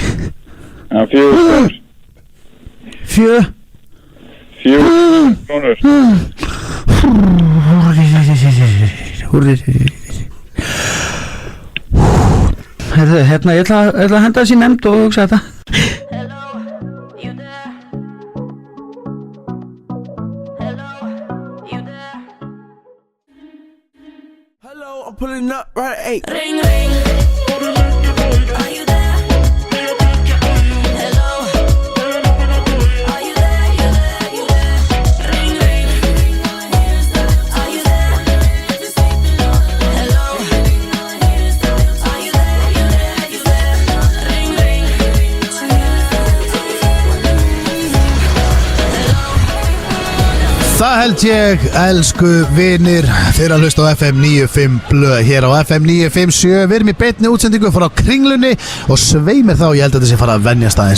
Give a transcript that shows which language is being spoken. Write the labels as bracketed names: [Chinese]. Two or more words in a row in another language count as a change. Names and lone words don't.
[Icelandic] Já, 4 skall. 4 krónur. Herðu, hérna, ég ætla að henda þessi nefnd og hugsa þetta. [English] Hello, I'm pulling up right at 8. Ring, ring. Are you there? Hello. Are you there? Ring, ring. Are you there? Hello. Are you there? Ring, ring. [Icelandic] Það held ég, elsku vinir, fyrir að hlusta á FM 95 blöð hér á FM 957. Við erum í beinni útsendingu frá Kringlunni og svei mér þá, ég held að þetta sé fara að venjast aðeins.